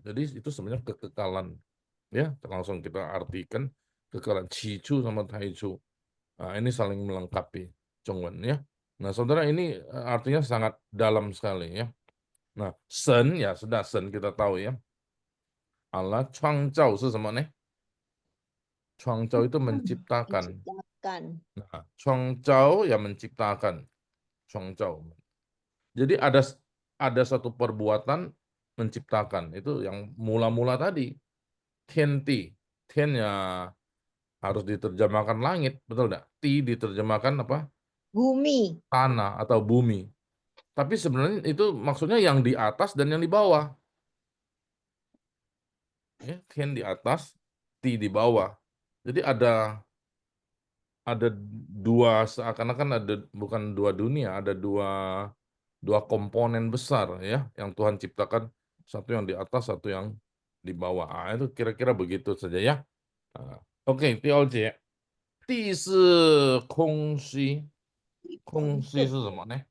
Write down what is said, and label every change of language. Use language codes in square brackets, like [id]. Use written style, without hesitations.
[id] Jadi itu sebenarnya kekekalan ya, langsung kita artikan kekekalan Cicu sama Taichu. Nah, ini saling melengkapi Zhongwen ya. Nah, saudara, ini artinya sangat dalam sekali ya. Nah, Shen ya sudah Shen kita tahu ya. [zh] Allah 创造 是什么呢？ [id] 创造 itu menciptakan. Menciptakan. Nah, 创造 ya menciptakan. 创造. Jadi ada satu perbuatan menciptakan. Itu yang mula-mula tadi. Tianti. Tian ya harus diterjemahkan langit, betul enggak? Ti diterjemahkan apa? Bumi. Tanah atau bumi. Tapi sebenarnya itu maksudnya yang di atas dan yang di bawah. Ya, tian di atas, ti di bawah. Jadi ada dua, seakan-akan ada bukan dua dunia, ada dua komponen besar ya yang Tuhan ciptakan, satu yang di atas, satu yang di bawah. Itu kira-kira begitu saja ya. [zh] Oke, 第二节，地是空虚，空虚是什么呢？